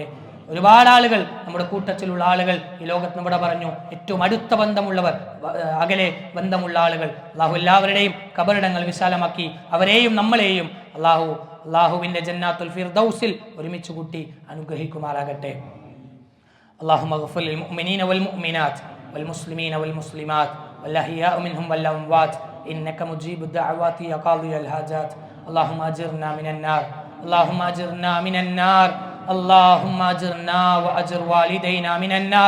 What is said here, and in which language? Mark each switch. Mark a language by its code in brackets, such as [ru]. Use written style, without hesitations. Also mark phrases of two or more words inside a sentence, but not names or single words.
[ml] ഒരുപാട് ആളുകൾ, നമ്മുടെ കൂട്ടത്തിലുള്ള ആളുകൾ ഈ ലോകത്ത് നമ്മുടെ പറഞ്ഞു, ഏറ്റവും അടുത്ത ബന്ധമുള്ളവർ, അകലെ ബന്ധമുള്ള ആളുകൾ, അല്ലാഹു എല്ലാവരുടെയും ഖബറിടങ്ങൾ വിശാലമാക്കി അവരെയും നമ്മളെയും അല്ലാഹുവിന്റെ [ar] جنات الفردوس [ml] ഒരുമിച്ച് കൂട്ടി അനുഗ്രഹിക്കുമാറാകട്ടെ. [ar] اللهم اغفر للمؤمنين والمؤمنات والمسلمين والمسلمات والأحياء منهم والأموات إنك مجيب الدعوات يا قاضي الحاجات. اللهم أجرنا من النار، اللهم أجرنا من النار، اللهم أجرنا وأجر والدينا من النار.